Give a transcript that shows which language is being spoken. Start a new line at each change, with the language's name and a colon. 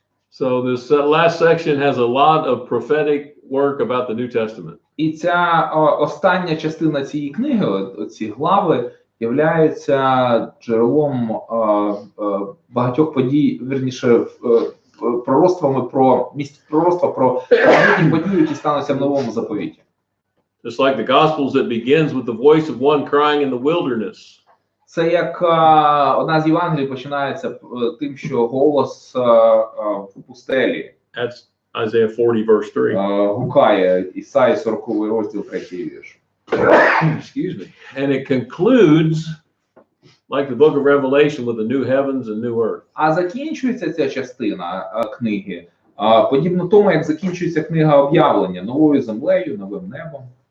English: So this last section has a lot of prophetic work about the New Testament.
Ukrainian: І ця остання частина цієї книги, ці глави, являється джерелом багатьох подій, вірніше, пророцтва про майбутні події, які стануться в новому заповіті.
English: Just like the Gospels, it begins with the voice of one crying in the wilderness.
Ukrainian: Це як одна з Євангелій починається тим, що голос в пустелі.
English: That's Isaiah 40 verse 3.
Ukrainian: Гукає Ісаї 40 розділ 3 вірш.
English: Excuse me. And it concludes like the book of Revelation with the new heavens and new earth.
Ukrainian: А закінчується ця частина книги подібно тому, як закінчується книга об'явлення новою землею, новим небом.